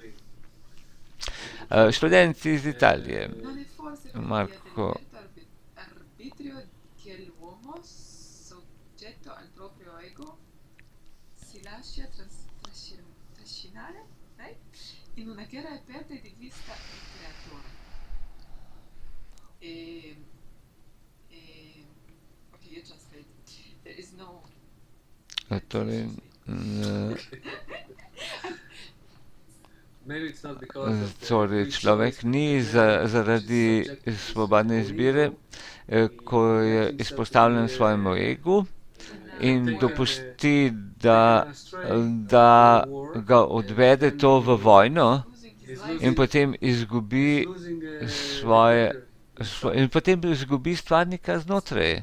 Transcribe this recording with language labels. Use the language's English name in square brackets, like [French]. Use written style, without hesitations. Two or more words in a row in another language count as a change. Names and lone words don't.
[Slovenian] Študent iz Italije, Marko. [Italian] In una guerra aperta di vista il creatore. Ok, io translate. [English] There is no... [Slovenian] Torej, človek ni zaradi svobodne izbire, ko je izpostavljen svojemu egu in dopusti, da ga odvede to v vojno in potem izgubi stvarnika znotraj.